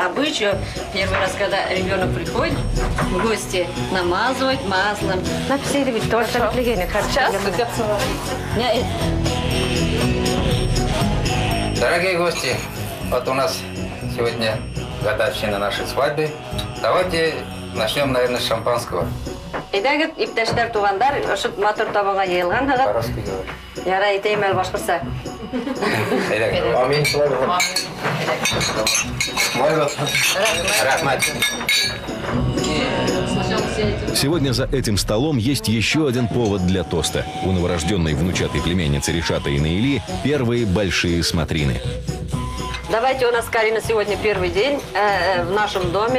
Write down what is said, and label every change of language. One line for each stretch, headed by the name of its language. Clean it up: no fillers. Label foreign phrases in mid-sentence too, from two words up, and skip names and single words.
Russian: Обычаю первый раз, когда ребенок приходит в гости, намазывать маслом. Написали ведь тоже сейчас. Дорогие гости, вот у нас сегодня годовщина нашей свадьбы. Давайте начнем, наверное, с шампанского.
Bashkir: Идәгет, иптәшләр, тугандар, ошо матур табынга йыелган хәзер.
Russian: По-русски говори.
Bashkir: Ярай, әйтәйем әле башкортса. Амин.
Russian: Сегодня за этим столом есть еще один повод для тоста. У новорожденной внучатой племянницы Ришата и Наили первые большие смотрины. Давайте, у нас, Карина, сегодня первый день в нашем доме.